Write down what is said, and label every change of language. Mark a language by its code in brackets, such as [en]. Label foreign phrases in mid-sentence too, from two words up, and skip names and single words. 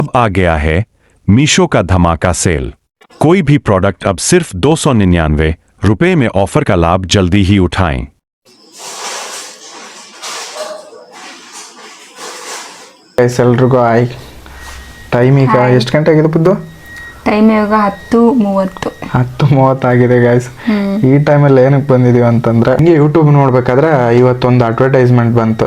[hi] अब आ गया है मीशो का धमाका सेल। कोई भी प्रोडक्ट अब सिर्फ 299 रुपए में ऑफर का लाभ जल्दी ही उठाएं। [kn] ಎಲ್ರಿಗೂ ಆಯ್ ಟೈಮ್ ಈಗ ಎಷ್ಟು ಗಂಟೆ ಆಗಿದೆ ಬುದ್ದು? ಟೈಮ್ ಇವಾಗ 10:30. 10:30 ಆಗಿದೆ ಗಾಯ್ಸ್. ಈ ಟೈಮಲ್ಲಿ ಏನಕ್ಕೆ ಬಂದಿದೀವಿ ಅಂತಂದ್ರೆ ಹಿಂಗೆ ಯೂಟ್ಯೂಬ್ ನೋಡ್ಬೇಕಾದ್ರೆ ಇವತ್ತೊಂದು ಅಡ್ವರ್ಟೈಸ್ಮೆಂಟ್ ಬಂತು.